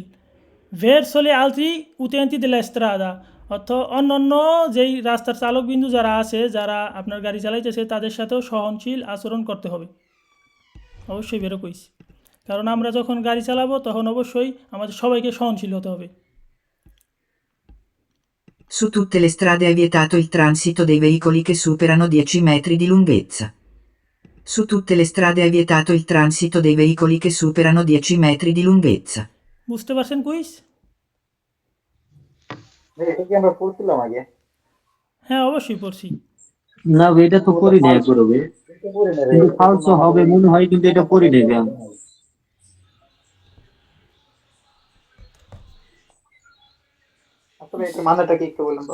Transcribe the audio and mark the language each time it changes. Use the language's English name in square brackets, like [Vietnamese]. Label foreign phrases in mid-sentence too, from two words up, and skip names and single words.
[Italian] verso gli altri utenti della strada, [Bangla] অর্থাৎ অন্যান্য যেই রাস্তার চালকবিন্দু যারা আছে, যারা আপনার গাড়ি চালাইতেছে তাদের সাথেও সহনশীল আচরণ করতে হবে। অবশ্যই [Italian] vero quiz, [Bangla] কারণ আমরা যখন গাড়ি চালাবো তখন অবশ্যই আমাদের সবাইকে সহনশীল হতে হবে। [Italian] Su tutte le strade è vietato il transito dei veicoli che superano 10 metri di lunghezza. Su tutte le strade è vietato il transito dei veicoli che superano 10 metri di lunghezza. [Bangla] বুঝতে পারছেন কুইস? ভাই এটা কি আমরা পড়ছিলাম আগে? হ্যাঁ অবশ্যই পড়ছি। না ভাই, এটা তো করি না একবার হবে, এটা পড়ি না রে। কিন্তু ফালসো হবে মনে হয়, কিন্তু এটা করি নেবে আমি। আসলে এটা মানেটা কি একটু বলুন তো?